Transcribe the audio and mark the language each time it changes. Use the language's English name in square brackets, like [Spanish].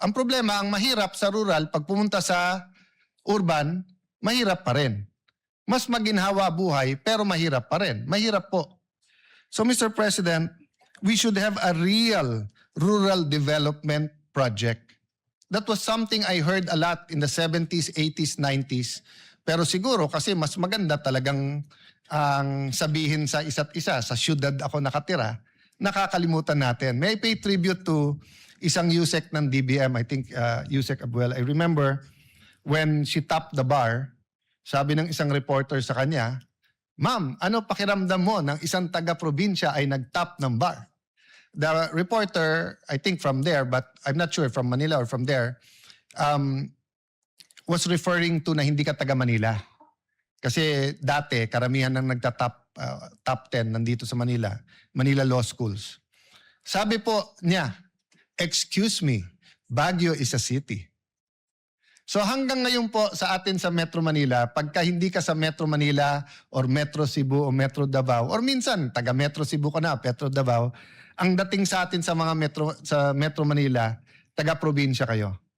[Filipino] Ang problema, ang mahirap sa rural, pag pumunta sa urban, mahirap pa rin. Mas maginhawa buhay, pero mahirap pa rin. Mahirap po. So Mr. [English] President, we should have a real rural development project. That was something I heard a lot in the 70s, 80s, 90s. [Filipino] Pero siguro kasi mas maganda talagang ang sabihin sa isa't isa, sa syudad ako nakatira, nakakalimutan natin. [English] May I pay tribute to isang USEC ng DBM, I think USEC Abuel. I remember when she topped the bar, [Filipino] sabi ng isang reporter sa kanya, "Ma'am, ano pakiramdam mo ng isang taga-probinsya ay nag-top ng bar?" [English] The reporter, I think from there, but I'm not sure from Manila or from there, was referring to [Filipino] na hindi ka taga Manila. Kasi dati, karamihan ng top 10 nandito sa Manila, Manila Law Schools. Sabi po niya, [English] "Excuse me, Baguio is a city." [Filipino] So hanggang ngayon po sa atin sa Metro Manila, pagka hindi ka sa Metro Manila or Metro Cebu o Metro Davao, or minsan taga Metro Cebu ka na, Metro Davao, ang dating sa atin sa mga Metro Manila, taga-probinsya kayo.